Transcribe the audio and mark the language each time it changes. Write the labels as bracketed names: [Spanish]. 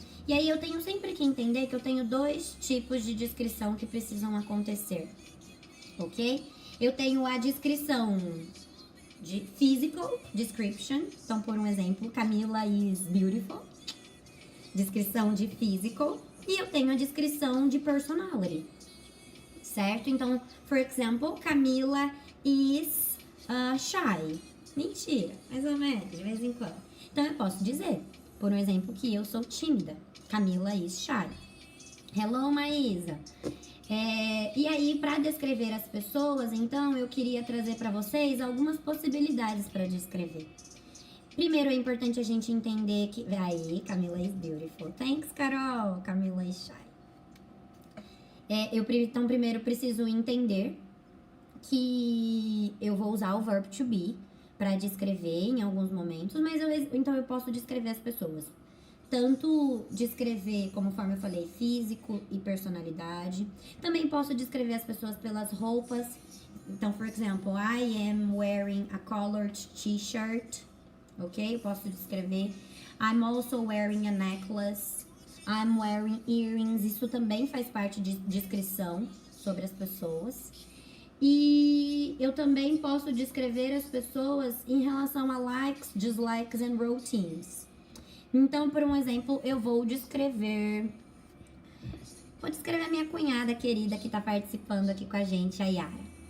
[Portuguese] E aí eu tenho sempre que entender que eu tenho dois tipos de descrição que precisam acontecer, ok? Eu tenho a descrição de physical description. Então, por um exemplo, [English] Camila is beautiful. [Portuguese] Descrição de physical. E eu tenho a descrição de personality, certo? Então, [English] for example, Camila is shy. [Portuguese] Mentira, mais ou menos, de vez em quando. Então, eu posso dizer, por um exemplo, que eu sou tímida. [English] Camila is shy. [Portuguese] Hello, Maísa. E aí, para descrever as pessoas, então, eu queria trazer para vocês algumas possibilidades para descrever. Primeiro, é importante a gente entender que... Aí, [English] Camila is beautiful. Thanks, Carol. Camila is shy. [Portuguese] Então, primeiro, preciso entender que eu vou usar o verb to be para descrever em alguns momentos, mas então eu posso descrever as pessoas. Tanto descrever, conforme eu falei, físico e personalidade. Também posso descrever as pessoas pelas roupas. [English] Então, for example, I am wearing a colored t-shirt. Ok? [Portuguese] Eu posso descrever. [English] I'm also wearing a necklace. I'm wearing earrings. [Portuguese] Isso também faz parte de descrição sobre as pessoas. E eu também posso descrever as pessoas em relação a [English] likes, dislikes and routines. [Portuguese] Então, por um exemplo, eu vou descrever a minha cunhada querida que tá participando aqui com a gente, a Yara.